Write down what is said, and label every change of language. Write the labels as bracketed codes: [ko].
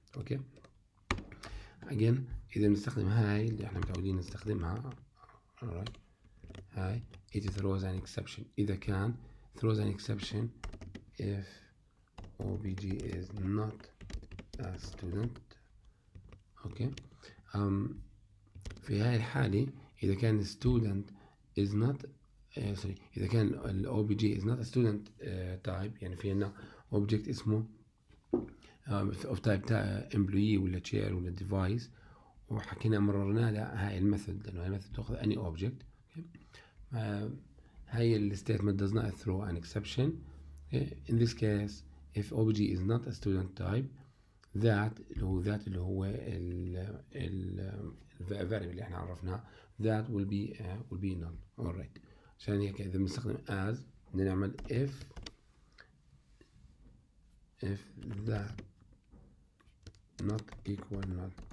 [ar] okay, again إذا بنستخدم هاي اللي احنا متعودين نستخدمها, alright, هاي [en] it throws an exception. إذا كان throws an exception if obj is not a student. [ar] okay, في هاي الحالة إذا كان student is not إذا كان ال obj [en] is not a student type, [ar] يعني في عنا object اسمه of type employee ولا chair ولا device, وحكينا مررنا لها هاي الميثود, لأنه هاي الميثود تأخذ any object. [en] okay. هاي ال statement does not throw an exception. okay. In this case, if obj is not a student type, that [ar] اللي هو ال [en] variable [ar] اللي احنا عرفناه, [en] that will be null. [ar] alright, عشان هيك إذا بنستخدم as بدنا نعمل [en] if that not equal null.